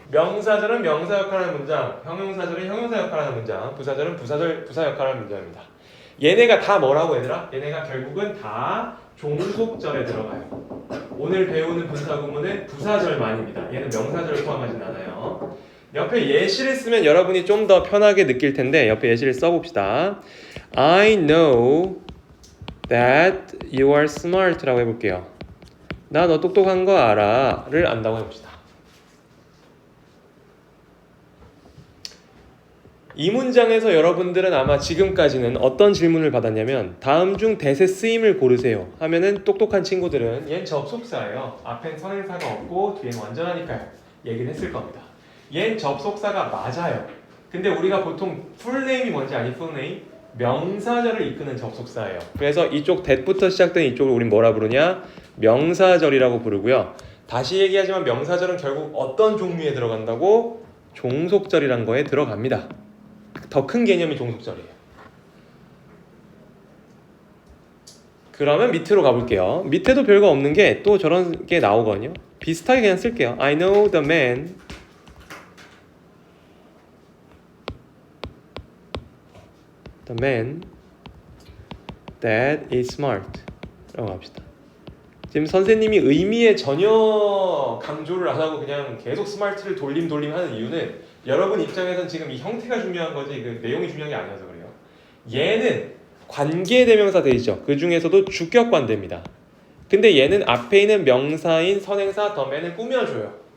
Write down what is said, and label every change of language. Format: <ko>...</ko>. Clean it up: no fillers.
<ko>명사절은 명사 역할하는 문장, 형용사절은 형용사 역할하는 문장, 부사절은 부사 역할하는 문장입니다. 얘네가 다 뭐라고 얘들아? 얘네가 결국은 다 종속절에 들어가요. 오늘 배우는 분사구문은 부사절만입니다. 얘는 명사절을 포함하진 않아요. 옆에 예시를 쓰면 여러분이 좀 더 편하게 느낄 텐데 옆에 예시를 써봅시다.</ko> <en>I know that you are smart</en> <ko>라고 해볼게요. 나 너 똑똑한 거 알아를 안다고 해봅시다. 이 문장에서 여러분들은 아마 지금까지는 어떤 질문을 받았냐면 다음 중 대세 쓰임을 고르세요 하면은 똑똑한 친구들은 얘는 접속사예요. 앞엔 선행사가 없고 뒤엔 완전하니까요. 얘기를 했을 겁니다. 얘는 접속사가 맞아요. 근데 우리가 보통 풀네임이 뭔지 아니? 풀네임? 명사절을 이끄는 접속사예요. 그래서 이쪽 that부터 시작된 이쪽을 우린 뭐라 부르냐? 명사절이라고 부르고요. 다시 얘기하지만 명사절은 결국 어떤 종류에 들어간다고? 종속절이란 거에 들어갑니다. 더 큰 개념이 종속절이에요. 그러면 밑으로 가볼게요. 밑에도 별거 없는 게 또 저런 게 나오거든요. 비슷하게 그냥 쓸게요.</ko> <en>I know the man that is smart</en> <ko>라고 합시다. 지금 선생님이 의미에 전혀 강조를 안 하고 그냥 계속 스마트를 돌림 하는 이유는 여러분 입장에선 지금 이 형태가 중요한 거지 그 내용이 중요한 게 아니어서 그래요. 얘는 관계대명사 되죠. 그 중에서도 주격관대입니다. 근데 얘는 앞에 있는 명사인 선행사 더맨을 꾸며줘요.</ko>